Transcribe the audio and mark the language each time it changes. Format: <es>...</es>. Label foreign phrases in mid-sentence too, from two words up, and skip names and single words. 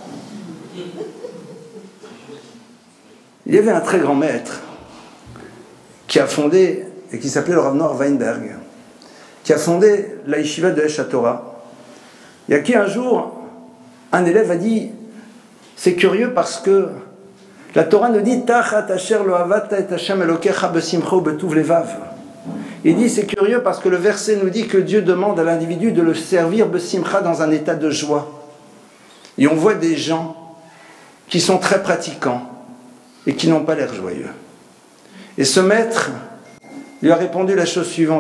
<fr>Il y avait un très grand maître qui a fondé, et qui s'appelait le Rav Noach Weinberg, qui a fondé la yeshiva de Aish HaTorah. Il y a qui un jour, un élève a dit, c'est curieux parce que la Torah nous dit</fr> <he>תחת אשר לא עבדת את ה' אלהיך בשמחה בטוב לבב.</he> <fr>Il dit c'est curieux parce que le verset nous dit que Dieu demande à l'individu de le servir besimcha dans un état de joie. Et on voit des gens qui sont très pratiquants et qui n'ont pas l'air joyeux. Et ce maître lui a répondu la chose suivante.</fr>